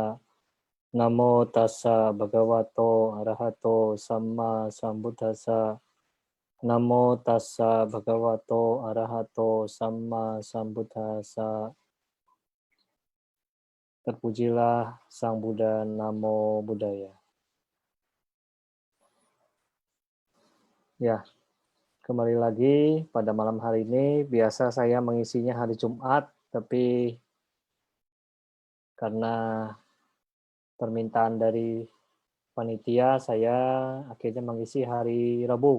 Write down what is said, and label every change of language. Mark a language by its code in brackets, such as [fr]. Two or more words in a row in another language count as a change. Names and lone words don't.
[pi] Namo tassa bhagavato arahato samma sambuddhassa. Namo tassa bhagavato arahato samma sambuddhassa. [id] Terpujilah Sang Buddha, [pi] Namo Buddhaya. [id] Ya, kembali lagi pada malam hari ini. Biasa saya mengisinya hari Jumat, tapi karena permintaan dari panitia, saya akhirnya mengisi hari Rabu.